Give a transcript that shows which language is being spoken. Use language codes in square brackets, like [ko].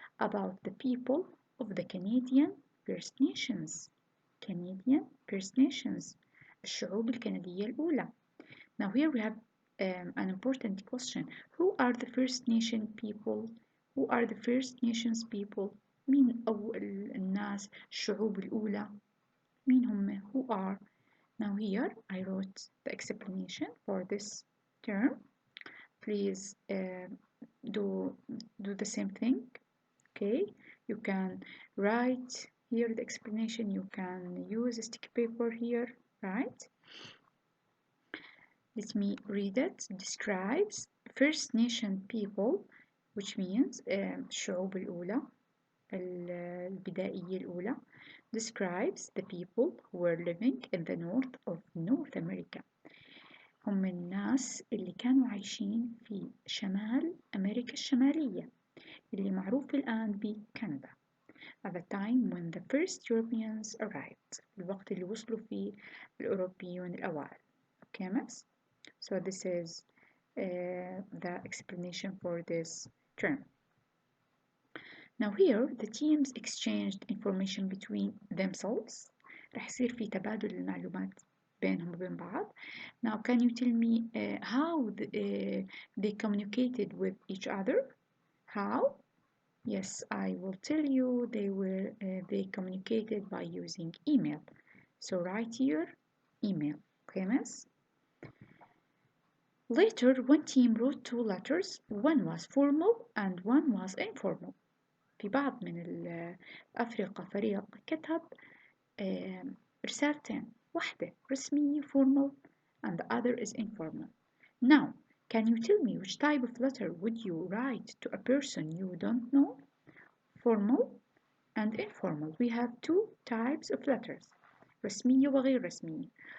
[en] About the people of the Canadian First Nations. Canadian First Nations. [ar] الشعوب الكندية الأولى. [en] Now here we have an important question. Who are the First Nation people? Who are the First Nations people? [ar] مين أول الناس الشعوب الأولى؟ مين هم؟ [en] Who are? Now here I wrote the explanation for this term. Please do the same thing. Okay, you can write here the explanation. You can use a sticky paper here, right? Let me read it. Describes First Nation people, which means [ar] الشعوب الأولى البدائية الأولى. [en] Describes the people who were living in the north of North America. [ar] هم الناس اللي كانوا عايشين في شمال أمريكا الشمالية اللي معروف الآن بكندا. [en] At the time when the first Europeans arrived. [ar] الوقت اللي وصلوا فيه الأوروبيون الأوائل. [en] Okay, miss? So this is the explanation for this term. Now here the teams exchanged information between themselves. [ar] راح يصير في تبادل المعلومات بينهم وبين بعض. [en] Now can you tell me how they communicated with each other? How? Yes, I will tell you they communicated by using email. So write here email. Okay, miss? Later, one team wrote two letters. One was formal and one was informal. [ar] في بعض من الأفرقة فريق كتب رسالتين. واحدة رسمية [en] formal and the other is informal. Now, can you tell me which type of letter would you write to a person you don't know? Formal and informal. We have two types of letters. [ar] رسمية وغير رسمية.